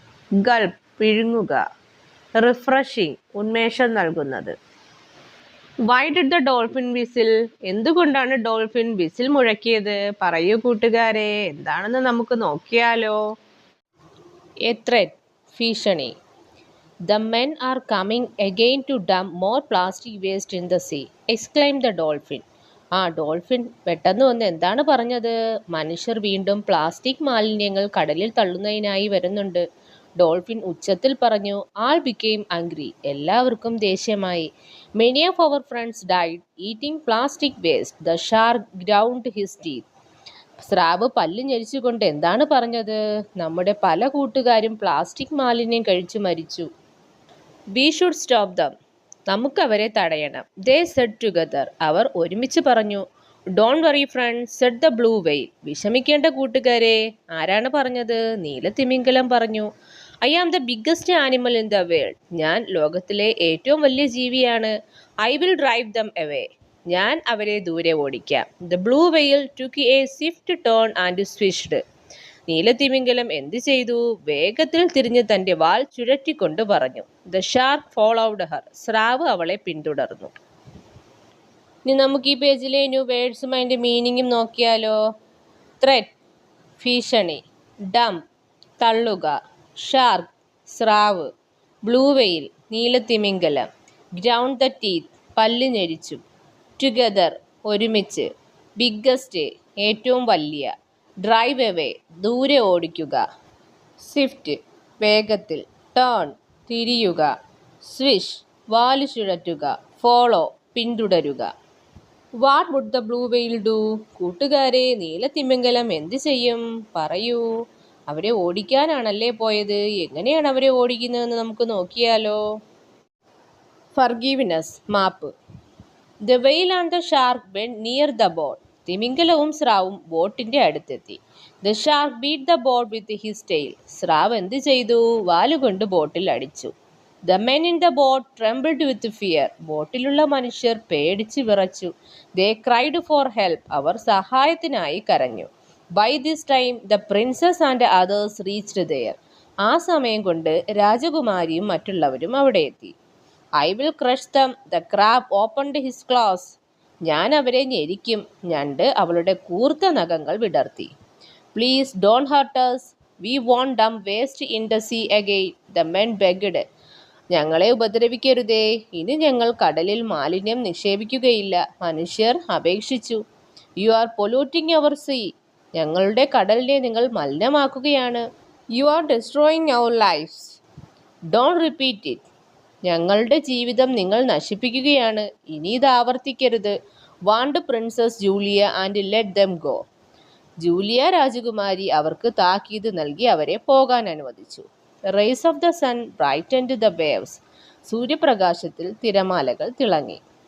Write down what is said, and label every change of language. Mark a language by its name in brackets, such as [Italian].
[Malayalam] ഗൾപ്പ് വിഴുങ്ങുക. Refreshing ഉന്മേഷം നൽകുന്നത്. [English] Why did the dolphin whistle? [Malayalam] എന്തുകൊണ്ടാണ് ഡോൾഫിൻ വിസിൽ മുഴക്കിയത്? പറയൂ കൂട്ടുകാരെ, എന്താണെന്ന് നമുക്ക് നോക്കിയാലോ. [English] A threat ഭീഷണി. The men are coming again to dump more plastic waste in the sea, exclaimed the dolphin. [Malayalam] Dolphin പെട്ടെന്ന് വന്ന് എന്താണ് പറഞ്ഞത്? മനുഷ്യർ വീണ്ടും പ്ലാസ്റ്റിക് മാലിന്യങ്ങൾ കടലിൽ തള്ളുന്നതിനായി വരുന്നുണ്ട്. ഡോൾഫിൻ ഉച്ചത്തിൽ പറഞ്ഞു. [English] All became angry. [Malayalam] എല്ലാവർക്കും ദേഷ്യമായി. [English] Many of our friends died eating plastic waste. The shark ground his teeth. [Malayalam] സ്രാവ് പല്ല് ഞെരിച്ചുകൊണ്ട് എന്താണ് പറഞ്ഞത്? നമ്മുടെ പല കൂട്ടുകാരും പ്ലാസ്റ്റിക് മാലിന്യം കഴിച്ചു മരിച്ചു. [English] We should stop them. [Malayalam] നമുക്കവരെ തടയണം. [English] They said together. [Malayalam] അവർ ഒരുമിച്ച് പറഞ്ഞു. [English] Don't worry friends, said the blue whale. [Malayalam] വിഷമിക്കേണ്ട കൂട്ടുകാരെ. ആരാണ് പറഞ്ഞത്? നീലത്തിമിംഗലം പറഞ്ഞു. [English] I am the biggest animal in the world. [Malayalam] ഞാൻ ലോകത്തിലെ ഏറ്റവും വലിയ ജീവിയാണ്. [English] I will drive them away. [Malayalam] ഞാൻ അവരെ ദൂരെ ഓടിക്കാം. [English] The blue whale took a swift turn and swished. [Malayalam] നീലത്തിമിംഗലം എന്ത് ചെയ്തു? വേഗത്തിൽ തിരിഞ്ഞ് തൻ്റെ വാൽ ചുഴറ്റിക്കൊണ്ട് പറഞ്ഞു. [English] The shark followed her. [Malayalam] സ്രാവ് അവളെ പിന്തുടർന്നു. ഇനി നമുക്ക് ഈ പേജിലെ ന്യൂ വേർഡ്സും അതിൻ്റെ മീനിങ്ങും നോക്കിയാലോ. ത്രെറ്റ് ഭീഷണി. ഡംപ് തള്ളുക. ഷാർക്ക് സ്രാവ്. Blue whale നീലത്തിമിംഗലം. Ground the teeth പല്ല് ഞെരിച്ചു. ടുഗദർ ഒരുമിച്ച്. ബിഗ്ഗസ്റ്റ് ഏറ്റവും വലിയ. ഡ്രൈവ് എവേ ദൂരെ ഓടിക്കുക. സ്വിഫ്റ്റ് വേഗത്തിൽ. ടേൺ തിരിയുക. സ്വിഷ് വാല് ചുഴറ്റുക. ഫോളോ പിന്തുടരുക. [English] What would the blue whale do? [Malayalam] കൂട്ടുകാരെ, നീലത്തിമിംഗലം എന്ത് ചെയ്യും? പറയൂ. അവരെ ഓടിക്കാനാണല്ലേ പോയത്. എങ്ങനെയാണ് അവരെ ഓടിക്കുന്നതെന്ന് നമുക്ക് നോക്കിയാലോ. Forgiveness map. [English] The whale and the shark went near the boat. [Malayalam] തിമിംഗലവും സ്രാവും ബോട്ടിന്റെ അടുത്തെത്തി. [English] The shark beat the boat with his tail. [Malayalam] സ്രാവ് എന്ത് ചെയ്തു? വാലുകൊണ്ട് ബോട്ടിൽ അടിച്ചു. [English] The men in the boat trembled with fear. [Malayalam] ബോട്ടിലുള്ള മനുഷ്യർ പേടിച്ച് വിറച്ചു. [English] They cried for help. [Malayalam] അവർ സഹായത്തിനായി കരഞ്ഞു. [English] By this time the princess and others reached there. [Malayalam] ആ സമയം കൊണ്ട് രാജകുമാരിയും മറ്റുള്ളവരും അവിടെ എത്തി. [English] I will crush them. The crab opened his claws. [Malayalam] ഞാൻ അവരെ ഞെരിക്കും. ഞണ്ട് അവളുടെ കൂർത്ത നഖങ്ങൾ വിടർത്തി. [English] Please don't hurt us. We won't dump waste in the sea again. The men begged. [Malayalam] ഞങ്ങളെ ഉപദ്രവിക്കരുതേ. ഇനി ഞങ്ങൾ കടലിൽ മാലിന്യം നിക്ഷേപിക്കുകയില്ല. മനുഷ്യർ അപേക്ഷിച്ചു. [English] You are polluting our sea. [Malayalam] ഞങ്ങളുടെ കടലിനെ നിങ്ങൾ മലിനമാക്കുകയാണ്. [English] You are destroying our lives. Don't repeat it. [Malayalam] ഞങ്ങളുടെ ജീവിതം നിങ്ങൾ നശിപ്പിക്കുകയാണ്. ഇനി ഇത് ആവർത്തിക്കരുത്. [English] Warned princess Julia and let them go. [Malayalam] Julia രാജകുമാരി അവർക്ക് താക്കീത് നൽകി അവരെ പോകാൻ അനുവദിച്ചു. [English] Rays of the sun brightened the waves. [Malayalam] സൂര്യപ്രകാശത്തിൽ തിരമാലകൾ തിളങ്ങി.